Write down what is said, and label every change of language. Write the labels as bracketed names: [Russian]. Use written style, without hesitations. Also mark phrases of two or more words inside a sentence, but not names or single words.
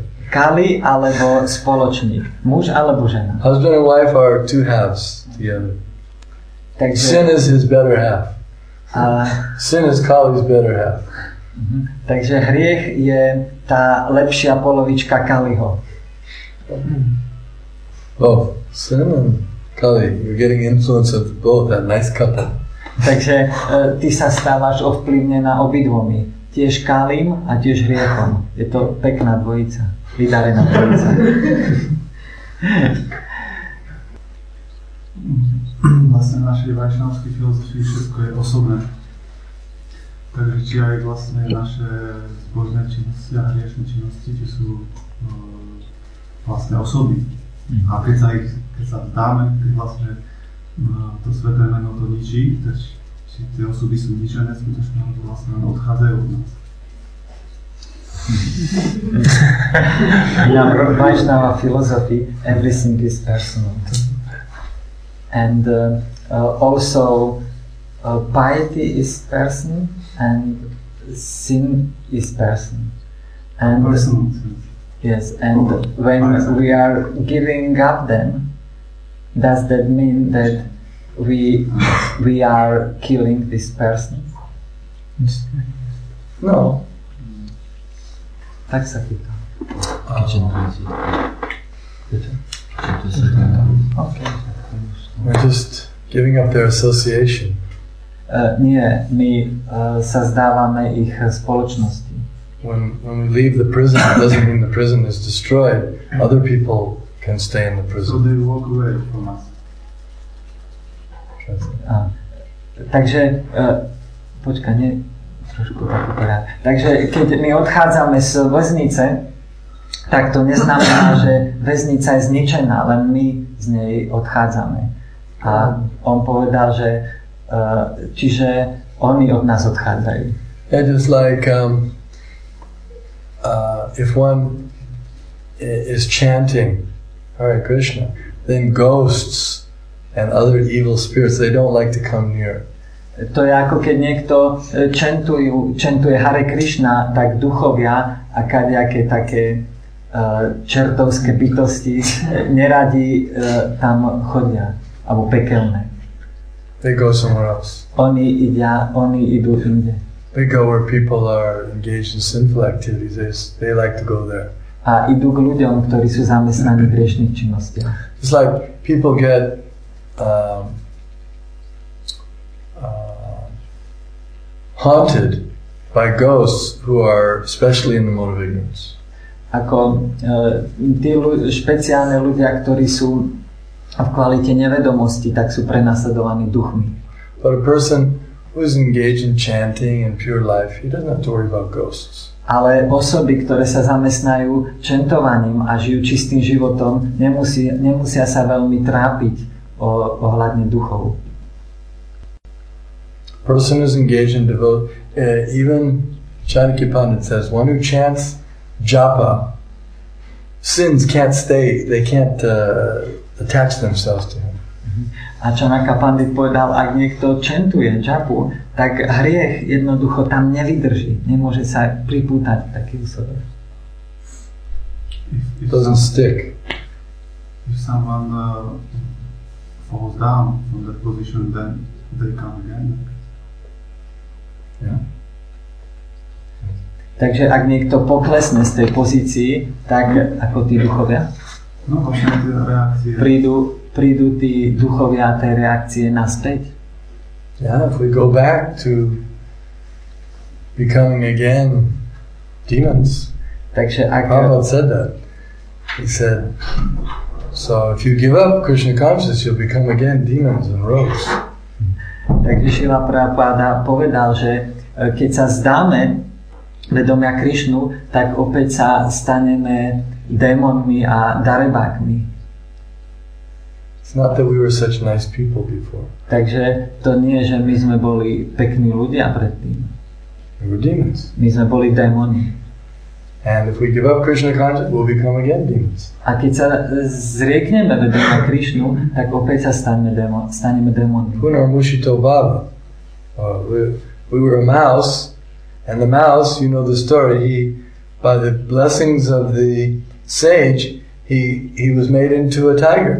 [Slovak] Kali alebo spoločník? Muž alebo žena? [English] Husband and wife are two halves together. [Slovak] Takže, [English] Sin is his better half. Sin is Kali's better half. [Slovak] Takže hriech je tá lepšia polovička Kaliho. [English] Oh, Sin and Kali, you're getting influence of both, that nice couple. [Slovak] Takže ty sa stávaš ovplyvnená obidvomi. Tiež Kalim a tiež hriechom. Je to pekná dvojica. Vydarená dvojica. Vlastne v našej vajšnavskej filozofii všetko je osobné. Takže či aj vlastne naše zbožné činnosti a hriešne činnosti, tie sú vlastne osoby. A keď sa vzdáme, keď vlastne to sveté meno to ničí, tak či tie osoby sú ničené skutočne, to vlastne odchádzajú od nás. [English] In our Vaishnava philosophy, everything is personal. And also piety is person and sin is person. And Personal. yes, and when we are giving up them, does that mean that we are killing this person? No. [Slovak] Tak sa pýtam. [English] Okay. We're just giving up their association. [Slovak] Nie, my sa zdávame ich spoločnosti. [English] When we leave the prison, it doesn't mean the prison is destroyed. Other people can stay in the So prison. they walk away from us. [Slovak] Takže, počkaj, nie, trošku tak upadá. Takže keď my odchádzame z väznice, tak to neznamená, že väznica je zničená, len my z nej odchádzame. A on povedal, že čiže oni od nás odchádzajú. [English] Yeah, just like if one is chanting Hare Krishna, then ghosts and other evil spirits, they don't like to come near. [Slovak] To je ako keď niekto čentuje Hare Krishna, tak duchovia a kadejaké také čertovské bytosti neradi tam chodia, alebo pekelné. [English] They go somewhere else. [Slovak] Oni idú inde. [English] They go where people are engaged in sinful activities. They like to go there. [Slovak] A idú k ľuďom, ktorí sú zamestnaní v hriešnych činnostiach. [English] It's like people get haunted by ghosts who are especially in the mode of ignorance. [Slovak] Ako tí špeciálne ľudia, ktorí sú v kvalite nevedomosti, tak sú prenasledovaní duchmi. [English] But a person who is engaged in chanting and pure life, he doesn't have to worry about ghosts. [Slovak] Ale osoby, ktoré sa zamestnajú čentovaním a žijú čistým životom, nemusia sa veľmi trápiť ohľadne duchov. [English] Person is engaged in devotion. Even Chanakya Pandit says, one who chants japa, sins can't stay. They can't attach themselves to him. [Slovak] A Chanakya Pandit povedal, ak niekto čentuje japu, tak hriech jednoducho tam nevydrží. Nemôže sa pripútať taký osobe. [English] It doesn't stick. If someone falls down from that position, then they come again. Yeah. [Slovak] Takže ak niekto poklesne z tej pozícii, tak ako tí duchovia, No, vlastne tie reakcie. prídu tí duchovia tej reakcie naspäť. [English] Yeah, if we go back to becoming again demons. [Slovak] Takže ak... [English] Prabhupada said that. He said, so if you give up Krishna consciousness, you'll become again demons and rogues. [Slovak] Takže Šrila Prabhupada povedal, že keď sa zdáme vedomia Krišnu, tak opäť sa staneme démonmi a darebákmi. [English] It's not that we were such nice people before. [Slovak] Takže to nie, že my sme boli pekní ľudia predtým. [English] We were demons. [Slovak] My sme boli démoni. [English] And if we give up Krishna consciousness, we'll become again demons. [Slovak] A keď sa zriekneme vedomia Krišnu, tak opäť sa staneme démonmi. [Sanskrit] Punar Mushito Baba. [English] We were a mouse, and the mouse, you know the story, he, by the blessings of the sage, he was made into a tiger.